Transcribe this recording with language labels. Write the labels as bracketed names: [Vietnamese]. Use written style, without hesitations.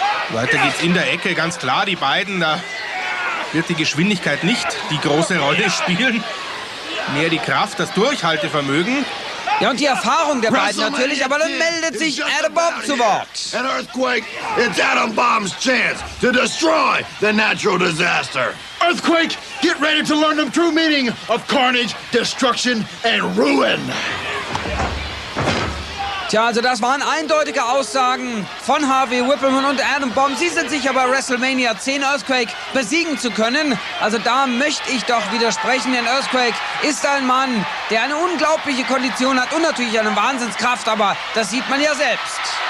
[German] Weiter geht's in der Ecke, ganz klar, die beiden, da wird die Geschwindigkeit nicht die große Rolle spielen. Mehr die Kraft, das Durchhaltevermögen. Ja, und die Erfahrung der beiden natürlich, aber dann meldet sich Atom Bomb zu Wort. [English] And Earthquake, it's Atom Bomb's chance to destroy the natural disaster. Earthquake, get ready to learn the true meaning of carnage, destruction, and ruin. [German] Tja, also das waren eindeutige Aussagen von Harvey Whippleman und Atom Bomb. Sie sind sicher bei WrestleMania 10 Earthquake besiegen zu können. Also da möchte ich doch widersprechen, denn Earthquake ist ein Mann, der eine unglaubliche Kondition hat und natürlich eine Wahnsinnskraft, aber das sieht man ja selbst.